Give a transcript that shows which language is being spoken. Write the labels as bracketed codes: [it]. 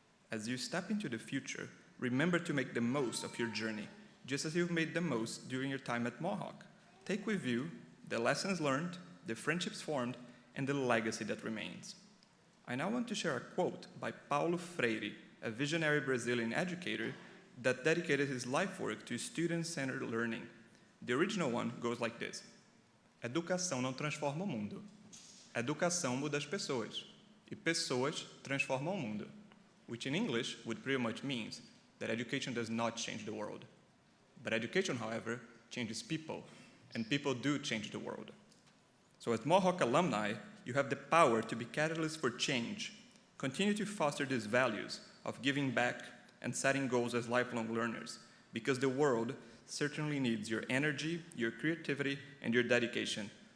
[en] As you step into the future, remember to make the most of your journey, just as you've made the most during your time at Mohawk. Take with you the lessons learned, the friendships formed, and the legacy that remains. I now want to share a quote by Paulo Freire, a visionary Brazilian educator that dedicated his life work to student-centered learning. The original one goes like this: [pt] Educação não transforma o mundo. Educação muda as pessoas. E pessoas transformam o mundo. [en] Which in English would pretty much means that education does not change the world. But education, however, changes people, and people do change the world. So as Mohawk alumni, you have the power to be catalysts for change. Continue to foster these values of giving back and setting goals as lifelong learners, because the world certainly needs your energy, your creativity, and your dedication.